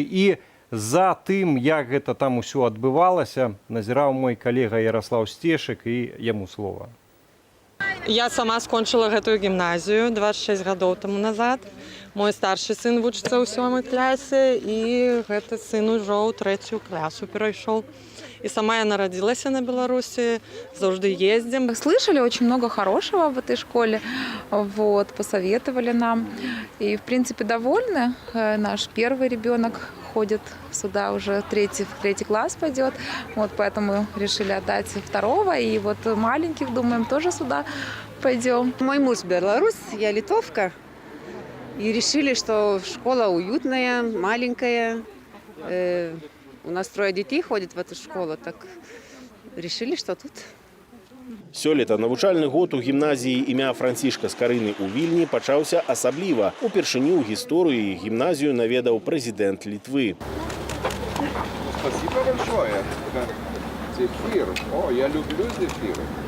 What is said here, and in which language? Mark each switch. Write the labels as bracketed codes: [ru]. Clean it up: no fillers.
[be] І за тым, як гэта там усё адбывалася, назіраў мой калега Ярослаў Стешык, і яму слова. Я сама скончыла гэтую гімназію 26 гадоў таму назад. Мой старшы сын вучыцца ў 7 класе, і гэты сын ужо ў 3 класу перайшоў. [ru] И сама я народилась на Беларуси, завжди ездим. Слышали очень много хорошего в этой школе, посоветовали нам. И, в принципе, довольны. Наш первый ребенок ходит сюда уже в третий класс пойдет, поэтому решили отдать второго. И маленьких, думаем, тоже сюда пойдем. Мой муж белорус, я литовка. И решили, что школа уютная, маленькая. У нас 3 детей ходит в эту школу, так решили, что тут. [be] Сёлета навучальны год у гімназіі імя Францішка Скарыны ў Вільні пачаўся асабліва. Упершыню ў гісторыі гімназію наведаў прэзідэнт Літвы. [ru] Спасибо большое. Зефир. О, я люблю зефиры.